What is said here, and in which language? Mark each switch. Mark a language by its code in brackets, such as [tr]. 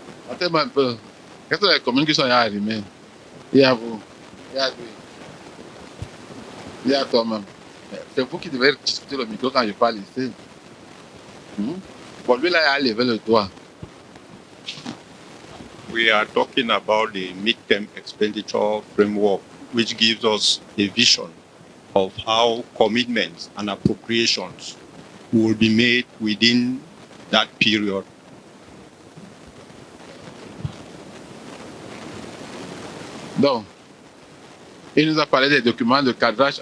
[fr] Attends-moi un peu. Quelles sont les communes qui sont arrimées? Il y a vous, il y a lui, il y a toi-même. C'est vous qui devez discuter le micro quand je parle ici. Bon, lui là, il a levé le doigt. [en] We are talking about the midterm expenditure framework, which gives us a vision of how commitments and appropriations will be made within that period. [fr] Donc, il nous a parlé des documents de cadrage.